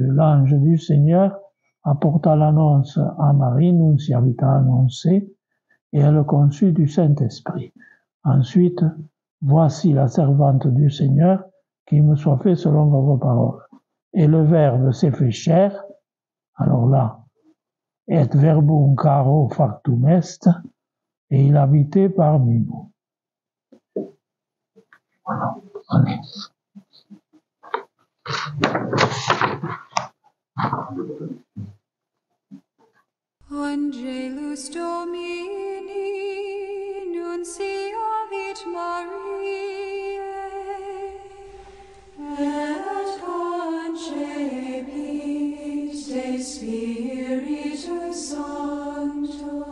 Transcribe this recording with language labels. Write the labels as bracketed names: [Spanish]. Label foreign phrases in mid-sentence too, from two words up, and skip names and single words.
[French] L'ange du Seigneur apporta l'annonce à Marie, Nunciavita annoncée, et elle conçut du Saint-Esprit. Ensuite, voici la servante du Seigneur, qu'il me soit fait selon votre parole. Et le Verbe s'est fait chair, alors là, [Latin] et verbum caro factum est, [French] et il habitait parmi nous. Voilà. Allez. [Latin] Angelus Domini, nunciavit Mariae, et concepit de Spiritus Sancto.